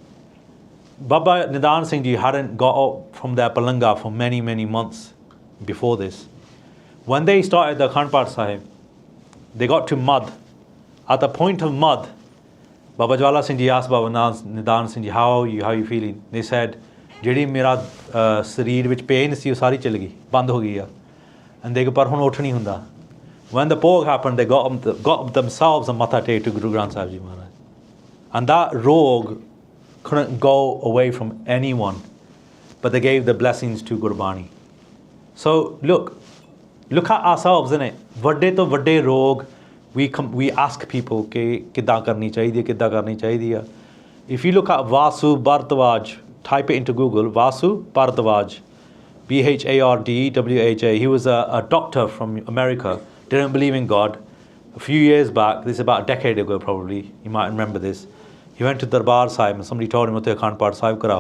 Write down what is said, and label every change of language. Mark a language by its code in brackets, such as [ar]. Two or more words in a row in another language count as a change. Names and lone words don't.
[en] Baba Nidan Singh Ji hadn't got up from their Palanga for many months before this. When they started the Akhand Path Sahib, they got to mud. At the point of mud, Baba Jawala Singh Ji asked Baba Nidan Singh Ji, how are you feeling? They said, [pa] ਜਿਹੜੀ ਮੇਰਾ ਸਰੀਰ ਵਿੱਚ ਪੇਨ ਸੀ ਉਹ ਸਾਰੀ ਚਲ ਗਈ, ਬੰਦ ਹੋ ਗਈ ਆ, [en] and they [pa] ਪਰ ਹੁਣ ਉੱਠ ਨਹੀਂ ਹੁੰਦਾ. [en] When the Bhog happened, they got up themselves and matha to Guru Granth Sahib Ji Maharaj. And that rog couldn't go away from anyone, but they gave the blessings to Gurbani. So look at ourselves, innit? [pa] ਵੱਡੇ ਤੋਂ ਵੱਡੇ ਰੋਗ, [en] we ask people [pa] ਕਿ ਕਿੱਦਾਂ ਕਰਨੀ ਚਾਹੀਏ ਹੈ. [en] If you look at Vasu Bhardwaj, type it into Google, Vasu Bhardwaj, Bhardwaj. He was a doctor from America, didn't believe in God. A few years back, this is about a decade ago probably, you might remember this, he went to Darbar Sahib and somebody told him, Akhand Path Sahib karao.